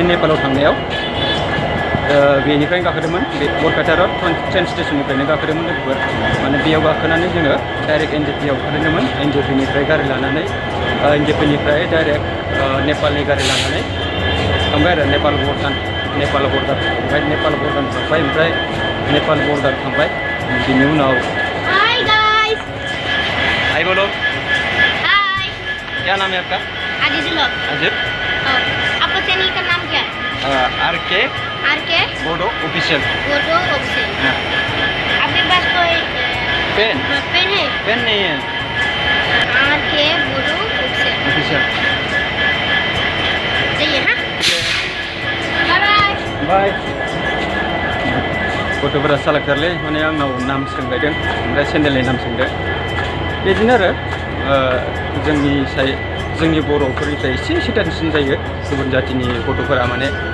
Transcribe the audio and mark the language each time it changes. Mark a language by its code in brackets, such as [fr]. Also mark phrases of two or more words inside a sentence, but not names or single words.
[brx] नेपालाव थांनायाव बेनिफ्रायनो गाखोदोंमोन बे बरपेटा रड [en] train station [brx] गाखोदोंमोन लोगोफोर माने बेयाव गाखोनानै जोङो डाइरेक्ट NJPआव ओंखारदोंमोन NJPनिफ्राय गारि लानानै NJPनिफ्राय डाइरेक्ट नेपालनि गारि लानानै थांबाय आरो नेपाल बर्डार ओमफ्राय नेपाल बर्डार थांबाय ओमफ्राय नेपाल बर्डार थांबाय बिनि उनाव हाय बोलो [hi] हाय क्या नाम है आपका अजीज अजीब आपका चैनल का नाम क्या है आरके बोडो ऑफिशियल हाँ आपके पास कोई पेन है पेन नहीं है आरके बोडो ऑफिशियल चाहिए हाँ बाय [brx] बाय गथ'फोरा सालाकथारलै माने आंनाव नाम सोंलायदों ओमफ्राय सेन्देलनि नाम सोंदों बिदिनो आरो जोंनि बर'फोरनिफ्राय एसे सैथानसिन जायो गुबुन जातिनि गथ'फोरा माने